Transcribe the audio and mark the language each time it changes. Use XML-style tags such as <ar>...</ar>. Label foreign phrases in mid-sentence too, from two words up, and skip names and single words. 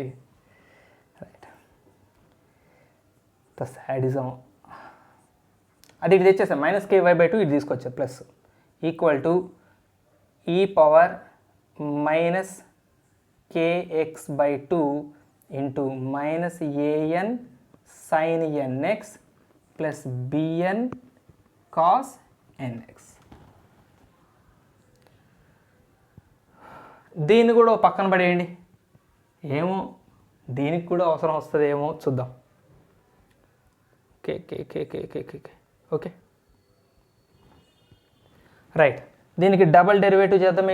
<en>right, the sadism</en> <te>అది ఇది తెచ్చేసాం, -ky/2 ఇది తీసుకొచ్చా,</te> <en>plus equal to e power -kx/2 into -an sin nx plus bn cos nx.</en> <te>దీన్ని కూడా పక్కన పడేయండి, ఏమో దీనికి కూడా అవసరం వస్తుంది ఏమో చూద్దాం.</te> <en>okay right,</en> <te>దీనికి</te> <en>double derivative</en> <te>చేద్దాం.</te>